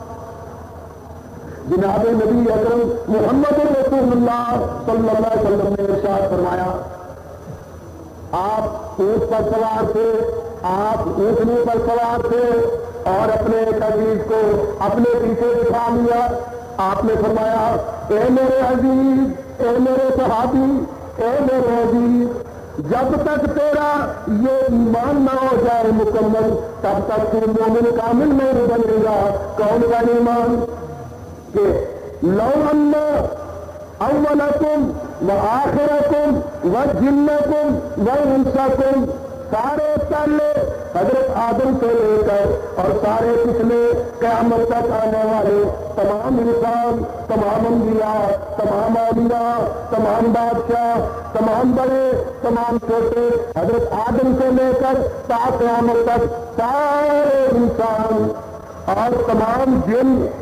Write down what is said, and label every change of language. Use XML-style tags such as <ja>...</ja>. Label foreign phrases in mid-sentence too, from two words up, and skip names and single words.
<ur>جناب نبی اکرم محمد رسول اللہ</ur> <ar>صلی اللہ علیہ وسلم</ar> <ur>نے ارشاد فرمایا آپ اونٹ پر سوار تھے آپ اونٹنی پر سوار تھے اور اپنے ایک عزیز کو اپنے پیچھے بٹھا لیا آپ نے فرمایا اے میرے عزیز، اے میرے صحابی، اے میرے عزیز، جب تک تیرا یہ ایمان نہ ہو جائے مکمل تب تک تو مومن کامل نہیں بنے گا۔ کون کا ایمان؟</ur> <ar>کہ لو ان اولکم و آخرکم و جنکم و انسکم،</ar> <ur>سارے پہلے حضرت آدم سے لے کر اور سارے پچھلے قیامت تک آنے والے تمام انسان، تمام انبیاء، تمام اولیاء، تمام بادشاہ، تمام بڑے، تمام چھوٹے، حضرت آدم سے لے کر تا قیامت تک سارے انسان اور تمام جن،</ur>